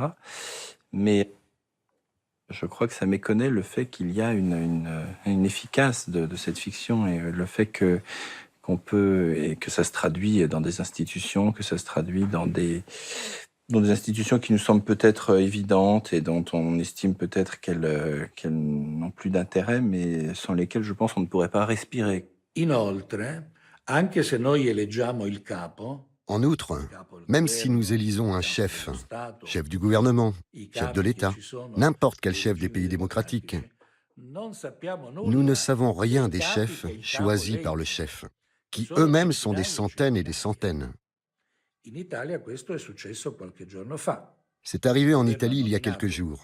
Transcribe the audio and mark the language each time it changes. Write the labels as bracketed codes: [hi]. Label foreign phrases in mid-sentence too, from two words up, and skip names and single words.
[fr] Mais je crois que ça méconnaît le fait qu'il y a une efficace de cette fiction et le fait qu'on peut, et que ça se traduit dans des institutions, que ça se traduit dans des institutions qui nous semblent peut-être évidentes et dont on estime peut-être qu'elles n'ont plus d'intérêt, mais sans lesquelles, je pense, on ne pourrait pas respirer. [it] Inoltre, anche se noi eleggiamo il capo, [fr] En outre, même si nous élisons un chef, chef du gouvernement, chef de l'État, n'importe quel chef des pays démocratiques, nous ne savons rien des chefs choisis par le chef, qui eux-mêmes sont des centaines et des centaines. C'est arrivé en Italie il y a quelques jours.